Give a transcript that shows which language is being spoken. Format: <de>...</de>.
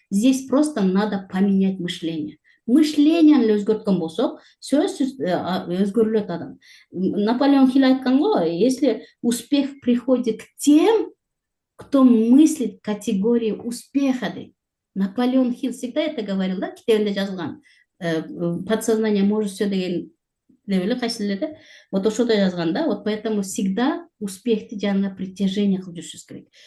<ru>Здесь просто надо поменять мышление.</ru> <ky>Мышление өзгөрткөн болсок, сөзсүз өзгөрүлөт адам.</ky> <ru>Наполеон Хилл</ru> <ky>айткан го,</ky> <ru>если успех приходит к тем, кто мыслит в категории успеха. Наполеон Хилл всегда это говорил, да,</ru> <ky>китебинде жазылган.</ky> <ru>Подсознание может все деген</ru> <ky>деп эле кайсылерде вот ошодо жазган да,</ky> <ru>вот поэтому всегда</ru> <ky>успехти жанына притяжение кылып жүрүшүбүз керек.</ky>